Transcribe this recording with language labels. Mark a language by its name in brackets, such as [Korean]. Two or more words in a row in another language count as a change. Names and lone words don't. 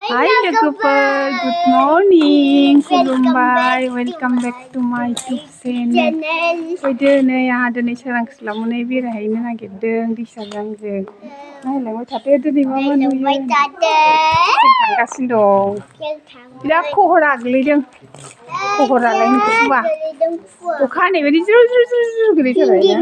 [English] Hi Jacoper, good morning. Khulumbai, welcome back to my YouTube channel. [Bodo] Faido नै आहा दिनै सोरां सोलाबनानै बेरायहैनो नागिरदों दैसाजों। नायलांबाय थादो दिनै मा मा नुयो। थांगासिनो दं। बिराद खहरा गोलैदों। खहरालाय नुसुबा। अखा हानाय बायदि ज्रु ज्रु ज्रु ज्रु गोलैथारबाय ना।